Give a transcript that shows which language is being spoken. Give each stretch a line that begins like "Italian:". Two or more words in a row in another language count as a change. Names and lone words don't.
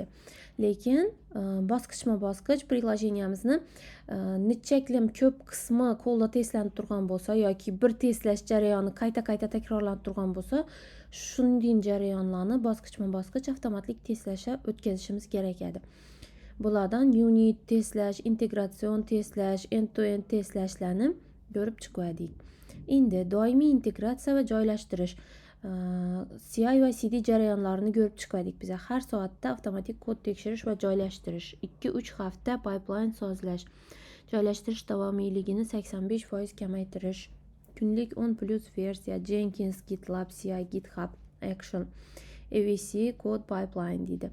Uzbek: Lekin bosqichma-bosqich priложениemizni nechaklim ko'p qismi qo'lda testlanib turgan bo'lsa yoki bir testlash jarayoni qayta-qayta takrorlanib turgan bo'lsa, shunday jarayonlarni bosqichma-bosqich avtomatik testlasha o'tkazishimiz kerak edi. Bulardan unit testlash, integratsion testlash, end-to-end testlashlarni ko'rib chiqdik. Endi doimiy integratsiya va joylashtirish CI va CD jarayonlarini ko'rib chiqdik. Biz har soatda avtomatik kod tekshirish va joylashtirish, 2-3 hafta pipeline sozlash, joylashtirish davomiyligini 85% kamaytirish, kunlik 10+ versiya, Jenkins, GitLab, CI, GitHub, Action, AVC, Code Pipeline deydi.